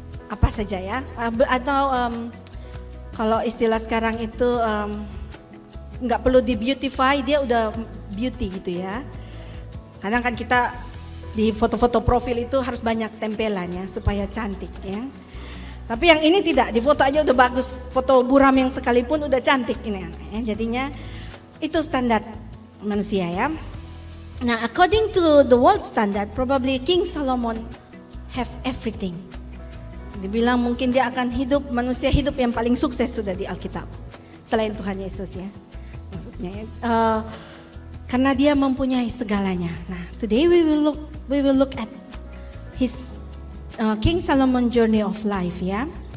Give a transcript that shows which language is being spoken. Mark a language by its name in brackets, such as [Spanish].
[Indonesian] Apa saja ya. Atau kalau istilah sekarang itu nggak perlu di beautify, dia udah beauty gitu ya. Kadang kan kita di foto-foto profil itu harus banyak tempelan ya supaya cantik ya. Tapi yang ini tidak, di foto aja udah bagus, foto buram yang sekalipun udah cantik ini ya. Jadinya itu standar manusia ya. [English] Nah, according to the world standard, probably King Solomon have everything. [Indonesian] Dibilang mungkin dia akan hidup, manusia hidup yang paling sukses sudah di Alkitab selain Tuhan Yesus ya. Maksudnya karena dia mempunyai segalanya. [English] Nah, today we will look at his King Solomon journey of life ya.